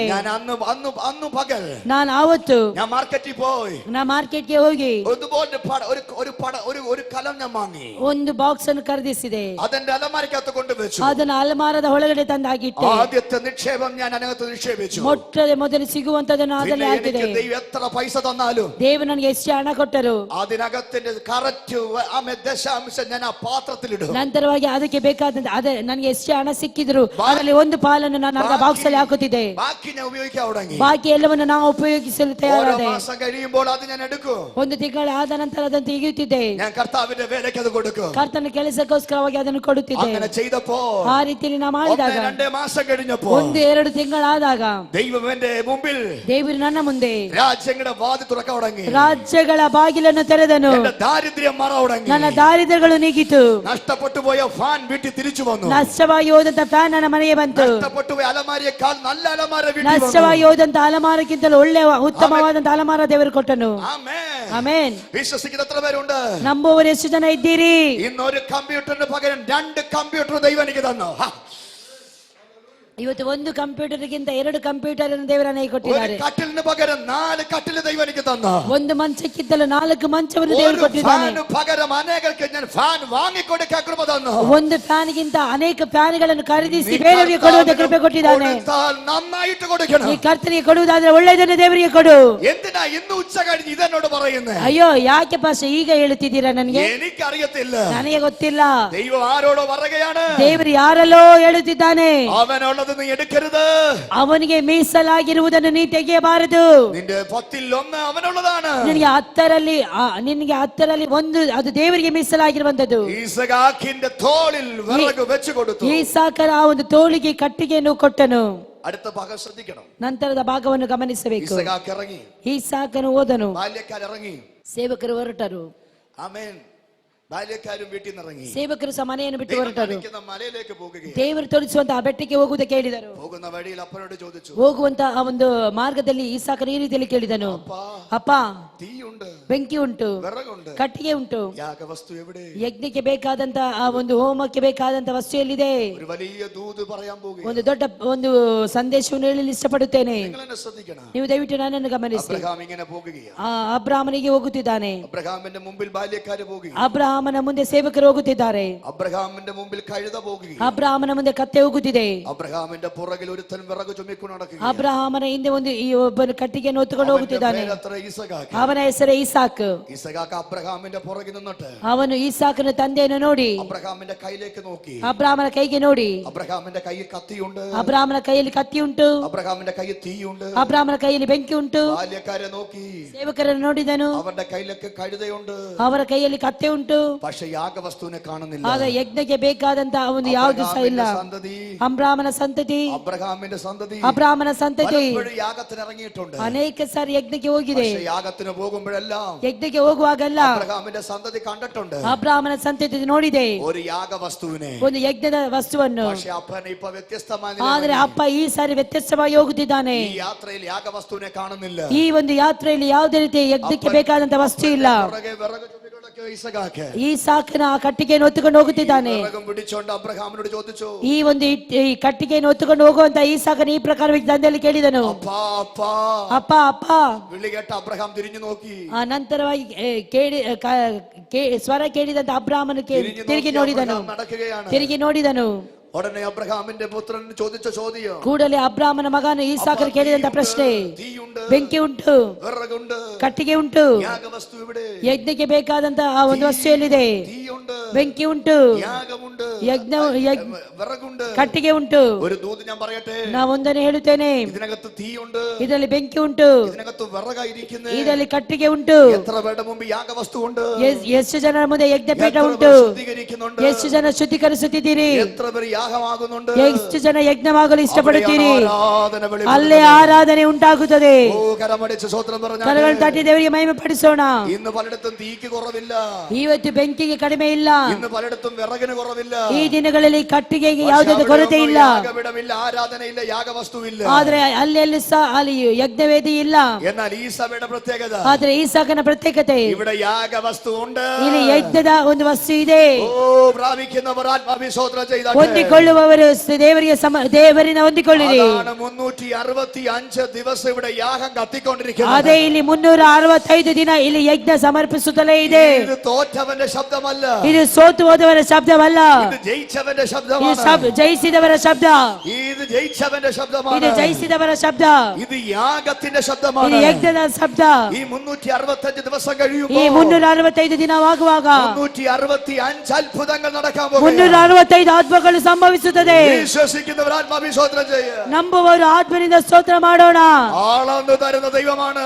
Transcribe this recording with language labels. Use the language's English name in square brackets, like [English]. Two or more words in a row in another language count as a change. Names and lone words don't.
[Malayalam] ഞാൻ അന്ന് പകൽ [Kannada] ನಾನು ಆವತ್ತು [Malayalam] ഞാൻ മാർക്കറ്റിൽ പോയി [Kannada] ನಾ ಮಾರ್ಕೆಟ್ಗೆ ಹೋಗಿ [Malayalam] ഒരു കലം ഞാൻ വാങ്ങി, [Kannada] ಒಂದು ಬಾಕ್ಸ್ ಅನ್ನು ಖರೀದಿಸಿದೆ. [Malayalam] അതെന്റെ അലമാരക്കകത്ത് കൊണ്ടുവച്ചു. [Kannada] ಅದನ್ನು ಅಲಮಾರದ ಒಳಗಡೆ ತಂದಾಗಿಟ್ಟೆ. [Malayalam] ആദ്യത്തെ നിക്ഷേപം ഞാൻ അതിനകത്ത് നിക്ഷേപിച്ചു. [Kannada] ಮೊದಲು ಸಿಗುವಂತದನ್ನು ಅದರಲ್ಲಿ ಹಾಕಿದೆ. [Malayalam] ദൈവം എത്ര പൈസ തന്നാലും, [Kannada] ದೇವರು ನನಗೆ ಎಷ್ಟು ಹಣ ಕೊಟ್ಟರು, [Malayalam] അതിനകത്തിന്റെ കറക്റ്റ് ദശാംശം ഞാൻ ആ പാത്രത്തിലിടും. [Kannada] ನಂತರವಾಗಿ ಅದಕ್ಕೆ ಬೇಕಾದಂತ ನನಗೆ ಎಷ್ಟು ಹಣ ಸಿಕ್ಕಿದ್ರು ಅದರಲ್ಲಿ ಒಂದು ಪಾಲನ್ನು ನಾನು ಅರ್ಧ ಬಾಕ್ಸ್ ಅಲ್ಲಿ ಹಾಕುತ್ತಿದ್ದೆ. [Malayalam] ബാക്കി ഞാൻ ഉപയോഗിക്കാൻ തുടങ്ങി. [Kannada] ಬಾಕಿ ಎಲ್ಲವನ್ನು ನಾವು ಉಪಯೋಗಿಸಲು ತಯಾರಾದೆ. [Malayalam] മാസം കഴിയുമ്പോൾ അത് ഞാൻ എടുക്കും. [Kannada] ಒಂದು ತಿಂಗಳು ಆದ ನಂತರ ಅದನ್ನು ತೆಗೆಯುತ್ತಿದ್ದೆ. [Malayalam] ഞാൻ കർത്താവിന്റെ വേലയ്ക്ക് അത് കൊടുക്കും. [Kannada] ಕರ್ತನ ಕೆಲಸಕ್ಕೋಸ್ಕರವಾಗಿ ಅದನ್ನು ಕೊಡುತ್ತಿದ್ದೆ. [Malayalam] അങ്ങനെ ചെയ്തപ്പോ [Kannada] ಆ ರೀತಿಯಲ್ಲಿ ನಾ ಮಾಡಿದಾಗ [Malayalam] 1-2 മാസം കഴിഞ്ഞപ്പോ [Kannada] 1-2 ತಿಂಗಳಾದಾಗ [Malayalam] ദൈവം എന്റെ മുമ്പിൽ, [Kannada] ದೇವರು ನನ್ನ ಮುಂದೆ [Malayalam] രാജ്യങ്ങളുടെ വാതിൽ തുറക്കാൻ തുടങ്ങി. [Kannada] ರಾಜ್ಯಗಳ ಬಾಗಿಲನ್ನು ತೆರೆದನು. [Malayalam] എന്റെ ദാരിദ്ര്യം മാറാൻ തുടങ്ങി. [Kannada] ನನ್ನ ದಾರಿದ್ರ್ಯಗಳು ನೀಗಿತು. [Malayalam] നഷ്ടപ്പെട്ടു പോയ ഫാൻ വീട്ടിൽ തിരിച്ചു വന്നു. [Kannada] ನಷ್ಟವಾಗಿ ಹೋದಂತ ಫ್ಯಾನ್ ನನ್ನ ಮನೆಗೆ ಬಂತು. [Malayalam] നഷ്ടപ്പെട്ടു പോയ അലമാരിയേക്കാൾ നല്ല അലമാര വീട്ടിൽ വന്നു. [Kannada] ನಷ್ಟವಾಗಿ ಹೋದಂತ ಅಲಮಾರಕ್ಕಿಂತಲೂ ಒಳ್ಳೆಯ ಉತ್ತಮವಾದಂತ ಅಲಮಾರ ದೇವರು ಕೊಟ್ಟನು. [Malayalam] ആമേൻ. [Kannada] ಆಮೆನ್. [Malayalam] വിശ്വസിക്കുന്ന എത്ര പേരുണ്ട്? [Kannada] ನಂಬುವವರು ಎಷ್ಟು ಜನ ಇದ್ದೀರಿ? [Malayalam] ഇന്ന് ഒരു കമ്പ്യൂട്ടറിന് പകരം 2 കമ്പ്യൂട്ടർ ദൈവം എനിക്ക് തന്നു. [Kannada] ಇವತ್ತು ಒಂದು ಕಂಪ್ಯೂಟರ್ಗಿಂತ 2 ಕಂಪ್ಯೂಟರ್ ಅನ್ನು ದೇವರು ನನಗೆ ಕೊಟ್ಟಿದ್ದಾರೆ. [Malayalam] ഒരു കട്ടിലിന് പകരം 4 കട്ടിൽ ദൈവം എനിക്ക് തന്നു. [Kannada] ಒಂದು ಮಂಚಕ್ಕಿಂತಲೂ 4 ಮಂಚವನ್ನು ದೇವರು ಕೊಟ್ಟಿದ್ದಾನೆ. [Malayalam] ഫാന് പകരം അനേകർക്ക് ഞാൻ ഫാൻ വാങ്ങിക്കൊടുക്കാൻ കൃപ തന്നു. [Kannada] ಒಂದು ಫ್ಯಾನ್ ಗಿಂತ ಅನೇಕ ಫ್ಯಾನ್ಗಳನ್ನು ಖರೀದಿಸಿ ಬೇರೆಯವರಿಗೆ ಕೊಡುವಂತ ಕೃಪೆ ಕೊಟ್ಟಿದ್ದಾನೆ. [Malayalam] നന്നായിട്ട് കൊടുക്കണം. [Kannada] ಈ ಕರ್ತನಿಗೆ ಕೊಡುವುದಾದ್ರೆ ಒಳ್ಳೆಯದನ್ನು ದೇವರಿಗೆ ಕೊಡು. [Malayalam] എന്തിനാ ഇന്ന് ഉച്ച കഴിഞ്ഞ് ഇതെന്നോട് പറയുന്നത്? [Kannada] ಅಯ್ಯೋ ಯಾಕೆ ಪಾಸ್ ಈಗ ಹೇಳುತ್ತಿದ್ದೀರಾ ನನಗೆ? [Malayalam] എനിക്കറിയത്തില്ല, [Kannada] ನನಗೆ ಗೊತ್ತಿಲ್ಲ. [Malayalam] ദൈവം ആരോടോ പറയുകയാണ്, [Kannada] ದೇವರು ಯಾರಲ್ಲೋ ಹೇಳುತ್ತಿದ್ದಾನೆ, [Malayalam] അവനുള്ളത് നീ എടുക്കരുത്, [Kannada] ಅವನಿಗೆ ಮೀಸಲಾಗಿರುವುದನ್ನು ನೀ ತೆಗೆಯಬಾರದು. [Malayalam] നിന്റെ 10-1 ಅವനുള്ളതാണ്. [Kannada] ನಿನಗೆ 10ರಲ್ಲಿ 1 ಅದು ದೇವರಿಗೆ ಮೀಸಲಾಗಿರುವಂತದ್ದು. [Malayalam] ഈസഹാക്കിന്റെ തോളിൽ വിറക് വെച്ച് കൊടുത്തു. [Kannada] ಈಸಾಕನ ಆ ಒಂದು ತೋಳಿಗೆ ಕಟ್ಟಿಗೆಯನ್ನು ಕೊಟ್ಟನು. [Malayalam] അടുത്ത ഭാഗം ശ്രദ്ധിക്കണം. [Kannada] ನಂತರದ ಭಾಗವನ್ನು ಗಮನಿಸಬೇಕು. [Malayalam] ഈസഹാക്ക് ഇറങ്ങി, [Kannada] ಈಸಾಕನು ಹೋದನು, [Malayalam] ബാല്യക്കാർ ഇറങ്ങി, [Kannada] ಸೇವಕರು ಹೊರಟರು. [Malayalam] ആമേൻ. ബാല്യക്കാരും വീട്ടിൽ നിന്ന് ഇറങ്ങി, [Kannada] ಸೇವಕರು ಸಹ ಮನೆಯನ್ನು ಬಿಟ್ಟು ಹೊರಟರು. [Malayalam] മലയിലേക്ക് പോകുകയാണ്. [Kannada] ದೇವರು ತೋರಿಸುವಂತ ಆ ಬೆಟ್ಟಕ್ಕೆ ಹೋಗುವುದಕ್ಕೆ ಹೇಳಿದರು. [Malayalam] പോകുന്ന വഴിയിൽ അപ്പനോട് ചോദിച്ചു, [Kannada] ಹೋಗುವಂತ ಆ ಒಂದು ಮಾರ್ಗದಲ್ಲಿ ಈಸಾಕನು ಈ ರೀತಿಯಲ್ಲಿ ಕೇಳಿದನು, ಅಪ್ಪ, [Malayalam] തീയുണ്ട്, [Kannada] ಬೆಂಕಿ ಉಂಟು, [Malayalam] വിറകുണ്ട്, [Kannada] ಕಟ್ಟಿಗೆ ಉಂಟು, [Malayalam] യാഗവസ്തു എവിടെ? [Kannada] ಯಜ್ಞಕ್ಕೆ ಬೇಕಾದಂತ ಆ ಒಂದು ಹೋಮಕ್ಕೆ ಬೇಕಾದಂತ ವಸ್ತು ಎಲ್ಲಿದೆ? [Malayalam] ഒരു വലിയ ദൂത് പറയാൻ പോകുകയാണ്. [Kannada] ಒಂದು ದೊಡ್ಡ ಒಂದು ಸಂದೇಶವನ್ನು ಹೇಳಲು ಇಷ್ಟಪಡುತ್ತೇನೆ. [Malayalam] നിങ്ങൾ എന്നെ ശ്രദ്ധിക്കണം. [Kannada] ನೀವು ದಯವಿಟ್ಟು ನನ್ನನ್ನು ಗಮನಿಸಿ. [Malayalam] അബ്രഹാം ഇങ്ങനെ പോകുകയാണ്. [Kannada] ಅಬ್ರಾಮನಿಗೆ ಹೋಗುತ್ತಿದ್ದಾನೆ. [Malayalam] അബ്രഹാമിന്റെ മുമ്പിൽ ബാല്യക്കാര് പോകുകയാണ്. [Kannada] ಅಬ್ರಹಾಮನ ಅಬ್ರಹಾಮನ ಮುಂದೆ ಸೇವಕರು ಹೋಗುತ್ತಿದ್ದಾರೆ. [Malayalam] അബ്രഹാമിന്റെ മുമ്പിൽ കഴുത പോകുകയും [Kannada] ಅಬ್ರಹಾಮನ ಮುಂದೆ ಕತ್ತೆ ಹೋಗುತ್ತಿದೆ. [Malayalam] അബ്രഹാമിന്റെ പുറകിൽ ഒരുത്തൻ വിറക് ചുമക്കുന്നു നടക്കുക. [Kannada] ಅಬ್ರಹಾಮನ ಹಿಂದೆ ಒಂದು ಈ ಒಬ್ಬನು ಕಟ್ಟಿಗೆಯನ್ನು ಹೊತ್ತುಕೊಂಡು ಹೋಗುತ್ತಿದ್ದಾನೆ. [Malayalam] ഇസഹാക്ക്. [Kannada] ಅವನ ಹೆಸರೇ ಇಸಾಕ್. [Malayalam] ഇസഹാക്ക് അബ്രഹാമിന്റെ പുറകിൽ നിന്നിട്ട് [Kannada] ಅವನು ಇಸಾಕನ ತಂದೆಯನ್ನು ನೋಡಿ [Malayalam] അബ്രഹാമിന്റെ കയ്യിലേക്ക് നോക്കി. [Kannada] ಅಬ್ರಹಾಮನ ಕೈಗೆ ನೋಡಿ [Malayalam] അബ്രഹാമിന്റെ കയ്യിൽ കത്തിയുണ്ട്. [Kannada] ಅಬ್ರಹಾಮನ ಕೈಯಲ್ಲಿ ಕತ್ತಿ ಉಂಟು. [Malayalam] അബ്രഹാമിന്റെ കയ്യിൽ തീയുണ്ട്. [Kannada] ಅಬ್ರಹಾಮನ ಕೈಯಲ್ಲಿ ಬೆಂಕಿ ಉಂಟು. [Malayalam] ബാല്യക്കാരെ നോക്കി [Kannada] ಸೇವಕರನ್ನು ನೋಡಿದನು. [Malayalam] അവന്റെ കയ്യിലേക്ക് കഴുതയുണ്ട്. [Kannada] ಅವರ ಕೈಯಲ್ಲಿ ಕತ್ತೆ ಉಂಟು. [Malayalam] പക്ഷെ യാഗവസ്തുവിനെ കാണുന്നില്ല. [Kannada] ಆಗ ಯಜ್ಞಕ್ಕೆ ಬೇಕಾದಂತಹ ಒಂದು ಯಾವುದು ಸಹ ಇಲ್ಲ. ಅಬ್ರಹಾಮನ ಸಂತತಿ [Malayalam] അബ്രഹാമിന്റെ സന്തതി [Kannada] ಅಬ್ರಹಾಮನ ಸಂತತಿ [Malayalam] യാഗത്തിന് ഇറങ്ങിയിട്ടുണ്ട്. [Kannada] ಅನೇಕ ಸಾರಿ ಯಜ್ಞಕ್ಕೆ ಹೋಗಿದೆ. [Malayalam] യാഗത്തിന് പോകുമ്പോഴെല്ലാം [Kannada] ಯಜ್ಞಕ್ಕೆ ಹೋಗುವಾಗಲ್ಲ [Malayalam] അബ്രഹാമിന്റെ സന്തതി കണ്ടിട്ടുണ്ട്. [Kannada] ಅಬ್ರಹಾಮನ ಸಂತತಿ ನೋಡಿದೆ [Malayalam] ഒരു യാഗവസ്തുവിനെ, [Kannada] ಒಂದು ಯಜ್ಞದ ವಸ್ತುವನ್ನು. [Malayalam] പക്ഷെ അപ്പൻ ഇപ്പൊ വ്യത്യസ്തമായി. [Kannada] ಆದ್ರೆ ಅಪ್ಪ ಈ ಸಾರಿ ವ್ಯತ್ಯಾಸವಾಗಿ ಹೋಗುತ್ತಿದ್ದಾನೆ. [Malayalam] ഈ യാത്രയിൽ യാഗവസ്തുവിനെ കാണുന്നില്ല. [Kannada] ಈ ಒಂದು ಯಾತ್ರೆಯಲ್ಲಿ ಯಾವುದೇ ರೀತಿ ಯಜ್ಞಕ್ಕೆ ಬೇಕಾದಂತ ವಸ್ತು ಇಲ್ಲ. ಈ ಸಾಕಿನ ಕಟ್ಟಿಗೆಯನ್ನು ಹೊತ್ತುಕೊಂಡು ಹೋಗುತ್ತಿದ್ದಾನೆ. [Malayalam] ಅಬ್ರಹಾಮನോട് ചോദിച്ചു, [Kannada] ಈ ಒಂದು ಈ ಕಟ್ಟಿಗೆಯನ್ನು ಹೊತ್ತುಕೊಂಡು ಹೋಗುವಂತ ಈ ಸಾಕನ ಈ ಪ್ರಕಾರವಾಗಿ ತಂದೆಯಲ್ಲಿ ಕೇಳಿದನು. ಅಪ್ಪ ಅಪ್ಪ [Malayalam] വിളി കേട്ട അബ്രഹാം തിരിഞ്ഞു നോക്കി. [Kannada] ಆ ನಂತರವಾಗಿ ಸ್ವರ ಕೇಳಿದಂತ ಅಬ್ರಹಾಮನು ತಿರುಗಿ ನೋಡಿದನು. ತಿರುಗಿ ನೋಡಿದನು. [Malayalam] ഉടനെ അബ്രഹാമിന്റെ പുത്രൻ ചോദിച്ച ചോദ്യം, [Kannada] ಕೂಡಲೇ ಅಬ್ರಹಾಮನ ಮಗನು ಈಸಾಕನು ಕೇಳಿದಂತ ಪ್ರಶ್ನೆ, ಬೆಂಕಿ ಉಂಟು, ಕಟ್ಟಿಗೆ ಉಂಟು, ಯಜ್ಞಕ್ಕೆ ಬೇಕಾದಂತಹ ಆ ಒಂದು ವಸ್ತು ಎಲ್ಲಿದೆ? ಬೆಂಕಿ ಉಂಟು, ಯಜ್ಞ ಕಟ್ಟಿಗೆ ಉಂಟು. [Malayalam] ഒരു ദൂത് ഞാൻ പറയട്ടെ, [Kannada] ನಾವೊಂದನ್ನು ಹೇಳುತ್ತೇನೆ, [Malayalam] ഇതിനകത്ത് തീയുണ്ട്, [Kannada] ಇದರಲ್ಲಿ ಬೆಂಕಿ ಉಂಟು, [Malayalam] ഇതിനകത്ത് വിറകായിരിക്കുന്നു, [Kannada] ಇದರಲ್ಲಿ ಕಟ್ಟಿಗೆ ಉಂಟು. [Malayalam] എത്ര പേരുടെ മുമ്പ് യാഗവസ്തു ഉണ്ട്? [Kannada] ಎಷ್ಟು ಜನರ ಮುಂದೆ ಯಜ್ಞಪೀಠ ಉಂಟು? ಎಷ್ಟು ಜನ ಶುದ್ಧೀಕರಿಸುತ್ತಿದ್ದೀರಿ? [Malayalam] എത്ര പേര് യാഗമാകുന്നുണ്ട്? [Kannada] ಎಷ್ಟು ಜನ ಯಜ್ಞವಾಗಲು ಇಷ್ಟಪಡುತ್ತೀರಿ? ಅಲ್ಲೇ ಆರಾಧನೆ ಉಂಟಾಗುತ್ತದೆ. ಕರಗಳು ತಟ್ಟಿ ದೇವರಿಗೆ ಮಹಿಮೆ ಪಡಿಸೋಣ. [Malayalam] ഇന്ന് പലയിടത്തും തീക്ക് കുറവില്ല, [Kannada] ಇವತ್ತು ಬೆಂಕಿಗೆ ಕಡಿಮೆ ಇಲ್ಲ, [Malayalam] ഇന്ന് പലയിടത്തും വിറകിന് കുറവില്ല, [Kannada] ಈ ದಿನಗಳಲ್ಲಿ ಕಟ್ಟಿಗೆಗೆ ಯಾವುದೇ ಕೊರತೆ ಇಲ್ಲ, [Malayalam] യാഗപീഠമില്ല, ആരാധന ഇല്ല, യാഗവസ്തുവില്ല. [Kannada] ಆದ್ರೆ ಅಲ್ಲಿ ಸಹ ಅಲ್ಲಿ ಯಜ್ಞವೇದಿ ಇಲ್ಲ. [Malayalam] എന്നാൽ ഈ സഭയുടെ പ്രത്യേകത, [Kannada] ಆದ್ರೆ ಈ ಸಾಕನ ಪ್ರತ್ಯೇಕತೆ, [Malayalam] ഇവിടെ യാഗവസ്തു ഉണ്ട്, [Kannada] ಇಲ್ಲಿ ಯಜ್ಞದ ಒಂದು ವಸ್ತು ಇದೆ. [Malayalam] പ്രാപിക്കുന്നവർ ആത്മാഭിഷോധന ചെയ്ത [Kannada] ಹೊಂದಿಕೊಳ್ಳುವವರು ದೇವರಿನ ಹೊಂದಿಕೊಳ್ಳಿರಿ. [Malayalam] 365 ദിവസം ഇവിടെ യാഗം കത്തിക്കൊണ്ടിരിക്കുന്നു. [Kannada] ಅದೇ ಇಲ್ಲಿ 365 ದಿನ ಇಲ್ಲಿ ಯಜ್ಞ ಸಮರ್ಪಿಸುತ್ತಲೇ ಇದೆ. [Malayalam] ഇത് തോറ്റവന്റെ ശബ്ദമല്ല, [Kannada] ಇದು ಸೋತು ಹೋದವರ ಶಬ್ದವಲ್ಲ, [Malayalam] ഇത് ജയിച്ചവന്റെ ശബ്ദമാണ്. [Kannada] ಜಯಿಸಿದವರ ಶಬ್ದ, [Malayalam] ഇത് ജയിച്ചവന്റെ ശബ്ദമാണ്. [Kannada] ಇದು ಜಯಿಸಿದವರ ಶಬ್ದ, [Malayalam] ഇത് യാഗത്തിന്റെ ശബ്ദമാണ്. [Kannada] ಇದು ಯಜ್ಞದ ಶಬ್ದ. [Malayalam] ഈ 365 ദിവസം കഴിയുമ്പോൾ, [Kannada] ಈ 365 ದಿನವಾಗುವಾಗ [Malayalam] 365 അത്ഭുതങ്ങൾ നടക്കാൻ പോകുന്നു. [Kannada] 365 ಅದ್ಭುತಗಳು ಸಂಭವಿಸುತ್ತದೆ. [Malayalam] വിശ്വസിക്കുന്നവർ ആത്മാഭിഷോധന ചെയ്യുക. [Kannada] ನಂಬುವವರು ಆತ್ಮನಿಂದ ಸ್ತೋತ್ರ ಮಾಡೋಣ. [Malayalam] ആളന്നു തരുന്ന ദൈവമാണ്.